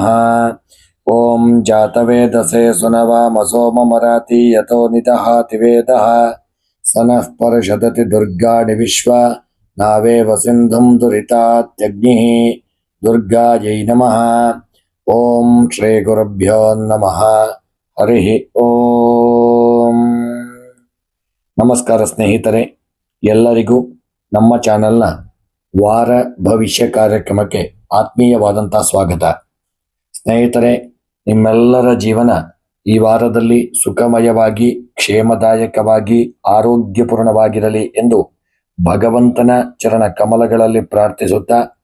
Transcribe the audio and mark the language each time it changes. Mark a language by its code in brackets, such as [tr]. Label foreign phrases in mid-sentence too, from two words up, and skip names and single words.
[sa] ओं जातवेदसे सुनवामसो ममराति यतो निदहाति वेदः सनः परषदति दुर्गाणि विश्वा नावेव सिन्धुं दुरितात्यग्निः दुर्गायै नमः। ओं श्रीगुरुभ्यो नमः हरिः ಓಂ। [kn] ನಮಸ್ಕಾರ ಸ್ನೇಹಿತರೆ, ಎಲ್ಲರಿಗೂ ನಮ್ಮ ಚಾನೆಲ್ನ ವಾರ ಭವಿಷ್ಯ ಕಾರ್ಯಕ್ರಮಕ್ಕೆ ಆತ್ಮೀಯವಾದಂಥ ಸ್ವಾಗತ. ಸ್ನೇಹಿತರೆ, ನಿಮ್ಮೆಲ್ಲರ ಜೀವನ ಈ ವಾರದಲ್ಲಿ ಸುಖಮಯವಾಗಿ, ಕ್ಷೇಮದಾಯಕವಾಗಿ, ಆರೋಗ್ಯಪೂರ್ಣವಾಗಿರಲಿ ಎಂದು ಭಗವಂತನ ಚರಣ ಕಮಲಗಳಲ್ಲಿ ಪ್ರಾರ್ಥಿಸುತ್ತಾ